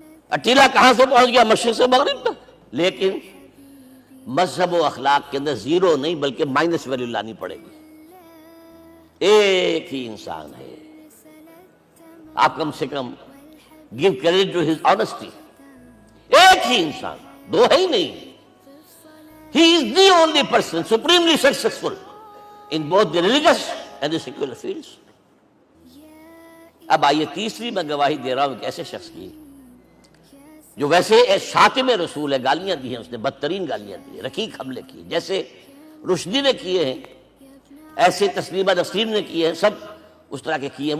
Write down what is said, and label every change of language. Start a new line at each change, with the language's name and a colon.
Urdu: اٹیلا کہاں سے پہنچ گیا؟ مشرق سے مغرب تک. لیکن مذہب و اخلاق کے اندر زیرو نہیں بلکہ مائنس ویلیو لانی پڑے گی. ایک ہی انسان ہے. آپ کم سے کم
English: Give credit to his honesty.
Urdu: ایک ہی انسان، دو ہے ہی نہیں.
English: He is the only person supremely successful in both the religious and the secular fields.
Urdu: اب آئیے تیسری میں گواہی دے رہا ہوں ایک ایسے شخص کی جو ویسے شاتم رسول ہے. گالیاں دی ہیں اس نے، بدترین گالیاں دی ہیں، رقیق حملے کیے، جیسے رشدی نے کیے ہیں، ایسے تسلیمہ نسرین نے کیے ہیں، سب اس طرح کے کیے ہیں.